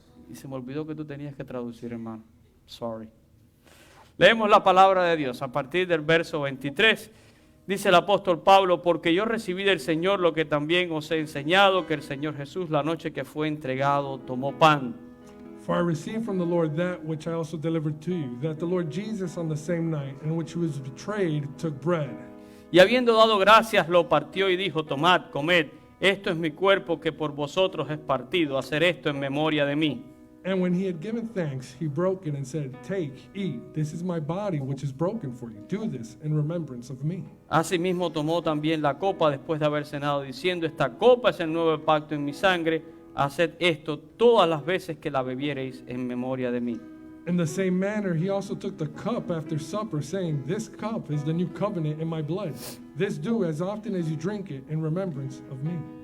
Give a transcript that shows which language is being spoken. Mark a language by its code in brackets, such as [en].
[es] Y se me olvidó que tú tenías que traducir, hermano. Sorry. Leemos la palabra de Dios a partir del verso 23. Dice el apóstol Pablo: porque yo recibí del Señor lo que también os he enseñado, que el Señor Jesús, la noche que fue entregado, tomó pan. [en] For I received from the Lord that which I also delivered to you, that the Lord Jesus on the same night in which he was betrayed took bread. [es] Y habiendo dado gracias, lo partió y dijo: tomad, comed, esto es mi cuerpo que por vosotros es partido, hacer esto en memoria de mí. [en] And when he had given thanks, he broke it and said, take, eat, this is my body which is broken for you. Do this in remembrance of me. [es] Asimismo tomó también la copa después de haber cenado, diciendo: esta copa es el nuevo pacto en mi sangre, haced esto todas las veces que la bebiereis en memoria de mí. [en] In the same manner, he also took the cup after supper, saying, this cup is the new covenant in my blood. This do as often as you drink it in remembrance of me.